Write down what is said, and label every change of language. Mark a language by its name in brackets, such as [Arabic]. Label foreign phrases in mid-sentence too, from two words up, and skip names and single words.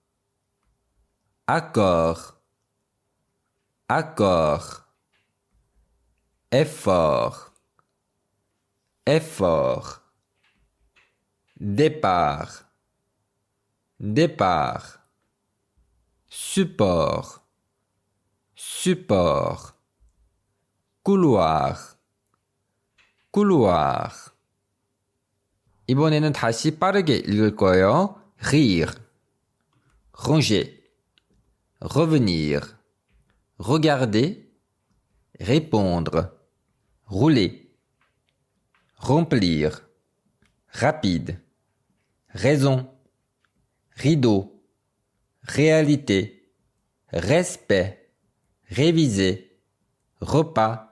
[French] accord, accord, effort, effort, départ, départ, support, support, couloir, couloir. [Korean] 이번에는 다시 빠르게 읽을 거예요. [French] Rire, ranger, revenir, regarder, répondre, rouler, remplir, rapide, raison, rideau, réalité, respect, réviser, repas,